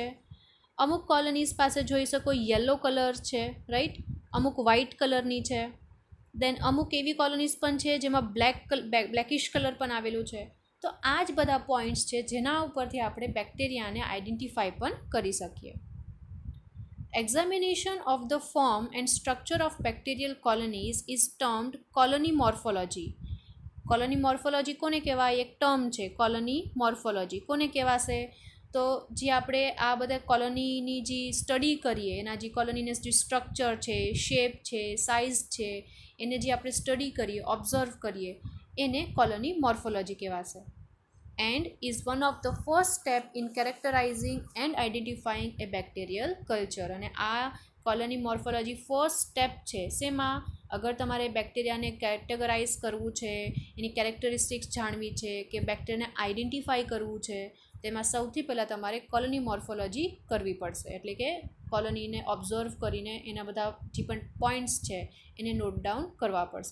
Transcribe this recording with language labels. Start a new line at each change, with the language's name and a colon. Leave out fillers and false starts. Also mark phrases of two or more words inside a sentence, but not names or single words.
Gujarati: અમુક કોલોનીઝ પાસે જોઈ શકો
English: yellow color
Gujarati: છે, રાઈટ. અમુક વ્હાઇટ કલરની છે. દેન અમુક એવી કોલોનીઝ પણ છે જેમાં
English: blackish color
Gujarati: પણ આવેલું છે. તો આ જ બધા પોઈન્ટ્સ છે જેના ઉપરથી આપણે બેક્ટેરિયાને આઈડેન્ટિફાઈ પણ કરી શકીએ.
English: Examination of the form and structure of bacterial colonies is termed colony morphology. colony morphology
Gujarati: કોને કહેવાય? એક ટર્મ છે
English: colony morphology.
Gujarati: કોને કહેવાશે? તો જે આપણે આ બધા કોલોનીની જે સ્ટડી કરીએ, એના જે કોલોનીને જે સ્ટ્રક્ચર છે, શેપ છે, સાઇઝ છે, એને જે આપણે સ્ટડી કરીએ, ઓબ્ઝર્વ કરીએ, એને
English: colony morphology
Gujarati: કહેવાશે.
English: And is one of the first step in characterizing and identifying a bacterial culture.
Gujarati: અને આ
English: colony morphology first step
Gujarati: છે. શેમાં? અગર તમારે બેક્ટેરિયાને કેટેગરાઇઝ કરવું છે, એની કેરેક્ટરિસ્ટિક્સ જાણવી છે, કે બેક્ટેરિયાને આઈડેન્ટિફાઈ કરવું છે, તેમાં સૌથી પહેલાં તમારે
English: colony morphology
Gujarati: કરવી પડશે. એટલે કે કોલોનીને ઓબ્ઝર્વ કરીને એના બધા જે પણ પોઈન્ટ્સ છે એને
English: note down
Gujarati: કરવા પડશે.